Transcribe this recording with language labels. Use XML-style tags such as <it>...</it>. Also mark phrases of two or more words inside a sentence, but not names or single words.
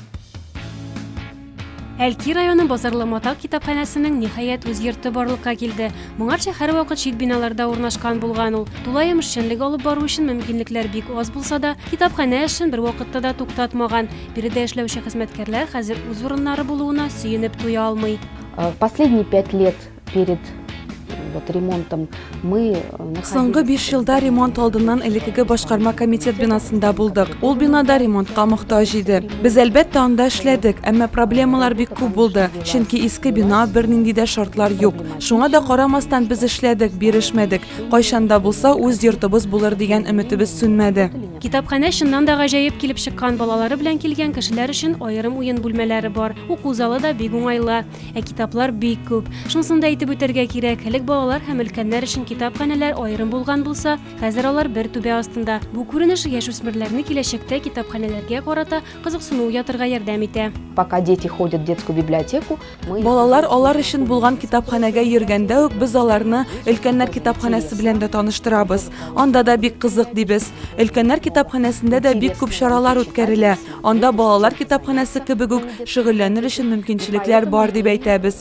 <tt>Әлки районы Базарлы-Матак китапханәсенең ниһаять үз йорты барлыкка килде. Моңарча һәрвакыт чит биналарда урнашкан булган ул. Тулаем эшчәнлек алып бару өчен мөмкинлекләр бик аз булса да, китапханә эшен бер вакытта да туктатмаган. Биредә эшләүче хезмәткәрләр хәзер үз урыннары булуына сөенеп туя алмый.</tt> <ru>Последние 5 лет перед ремонтом мы</ru> <tt>Соңгы 5 елда ремонт алдыннан элекеге башкарма комитет бинасында булдык. Ул бинада ремонтка мохтаҗ иде. Без әлбәттә анда эшләдек, әмма проблемалар бик күп булды. Чөнки иске бина бернинди дә шартлар юк. Шуңа да карамастан без эшләдек, бирешмәдек. Кайчанда булса үз йортыбыз булыр дигән өметебез сүнмәде. Китапханә шуннан да гаҗәеп килеп чыккан, балалары белән килгән кешеләр өчен аерым уен бүлмәләре бар. Уку залы да бик уңайлы, китаплар бик күп. Шунысын да әйтеп үтәргә кирәк, элек балалар һәм өлкәннәр өчен китапханәләр аерым булган булса, хәзер алар бер түбә астында. Бу күренеш яшүсмерләрне киләчәктә китапханәләргә карата кызыксыну уятырга ярдәм итә.</tt> <ru>Пока дети ходят в детскую библиотеку,</ru> <tt>Балалар алар өчен булган китапханәгә йөргәндә үк без аларны өлкәннәр китапханәсе белән дә таныштырабыз. Анда да бик кызык дибез. Өлкәннәр китапханәсендә дә бик күп чаралар үткәрелә. Анда балалар китапханәсе кебек үк шөгыльләнер өчен мөмкинчелекләр бар дип әйтәбез.</tt>